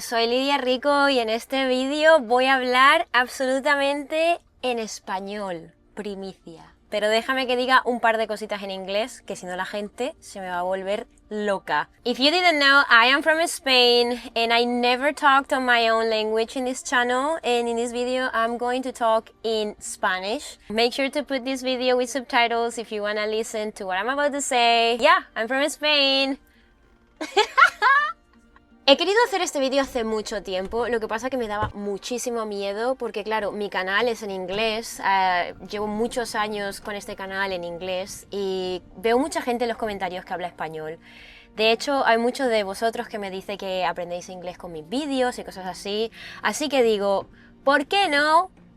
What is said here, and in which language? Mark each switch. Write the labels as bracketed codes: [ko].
[es] Soy Lidia Rico y en este vídeo voy a hablar absolutamente en español, primicia. Pero déjame que diga un par de cositas en inglés, que si no la gente se me va a volver loca. [en] If you didn't know, I am from Spain and I never talked on my own language in this channel, and in this video I'm going to talk in Spanish. Make sure to put this video with subtitles if you want to listen to what I'm about to say. Yeah, I'm from Spain. [es] He querido hacer este vídeo hace mucho tiempo, lo que pasa que me daba muchísimo miedo porque claro, mi canal es en inglés, llevo muchos años con este canal en inglés y veo mucha gente en los comentarios que habla español. De hecho, hay muchos de vosotros que me dicen que aprendéis inglés con mis vídeos y cosas así, así que digo, ¿por qué no?